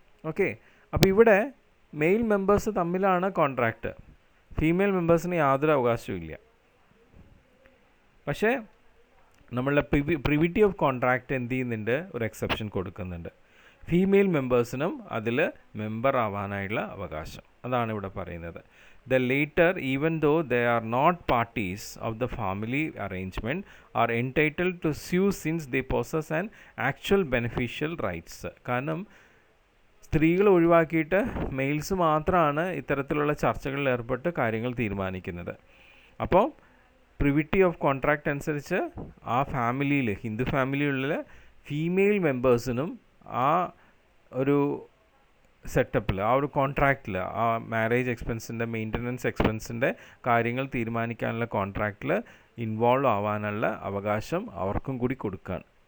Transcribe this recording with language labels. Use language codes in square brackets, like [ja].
[ml] Okay, അപ്പോൾ ഇവിടെ mail members തമ്മിലാണ് കോൺട്രാക്റ്റ്, ഫീമെയിൽ മെമ്പേഴ്സിന് യാതൊരു അവകാശവും ഇല്ല. പക്ഷേ നമ്മളുടെ പ്രിവിറ്റി ഓഫ് കോൺട്രാക്റ്റ് എന്ത് ചെയ്യുന്നുണ്ട്, ഒരു എക്സെപ്ഷൻ കൊടുക്കുന്നുണ്ട്. ഫീമെയിൽ മെമ്പേഴ്സിനും അതിൽ മെമ്പർ ആവാനായുള്ള അവകാശം. അതാണ് ഇവിടെ പറയുന്നത്. [en] The later, even though they are not parties of the family arrangement, are entitled to sue since they possess an actual beneficial rights. [ml] കാരണം സ്ത്രീകൾ ഒഴിവാക്കിയിട്ട് മെയിൽസ് മാത്രമാണ് ഇത്തരത്തിലുള്ള ചർച്ചകളിൽ ഏർപ്പെട്ട് കാര്യങ്ങൾ തീരുമാനിക്കുന്നത്. അപ്പോൾ പ്രിവിറ്റി ഓഫ് കോൺട്രാക്റ്റ് അനുസരിച്ച് ആ ഫാമിലിയിൽ, ഹിന്ദു ഫാമിലിയിലുള്ള ഫീമെയിൽ മെമ്പേഴ്സിനും ആ ഒരു സെറ്റപ്പിൽ, ആ ഒരു കോൺട്രാക്റ്റിൽ, ആ മാരേജ് എക്സ്പെൻസിൻ്റെ മെയിൻ്റനൻസ് എക്സ്പെൻസിൻ്റെ കാര്യങ്ങൾ തീരുമാനിക്കാനുള്ള കോൺട്രാക്റ്റിൽ ഇൻവോൾവ് ആവാനുള്ള അവകാശം അവർക്കും കൂടി കൊടുക്കുകയാണ്.